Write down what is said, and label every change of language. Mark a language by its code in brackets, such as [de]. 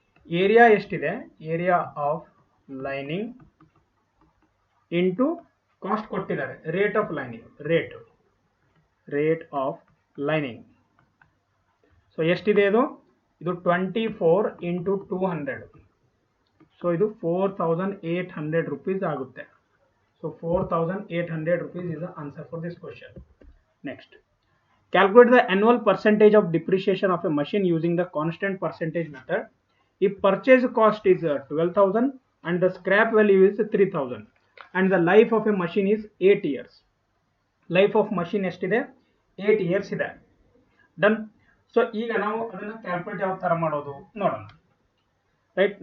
[kn] Area ಎಷ್ಟಿದೆ, area of lining into cost ಕೊಟ್ಟಿದ್ದಾರೆ, rate of lining, rate of lining. So ಎಷ್ಟಿದೆ ಇದು? ಇದು 24 ಇಂಟು 200. ಸೊ ಇದು 4800 rupees ಆಗುತ್ತೆ. [en] So 4800 rupees is the answer for this question. Next, calculate the annual percentage of depreciation of a machine using the constant percentage method. If purchase cost is 12,000 and the scrap value is 3,000 and the life of a machine is 8 years. Life of machine ಎಷ್ಟಿದೆ? [kn] 8 years ಇದೆ. Done. So ಈಗ ನಾವು ಅದನ್ನ calculate ಯಾವ ತರ ಮಾಡೋದು ನೋಡೋಣ, right.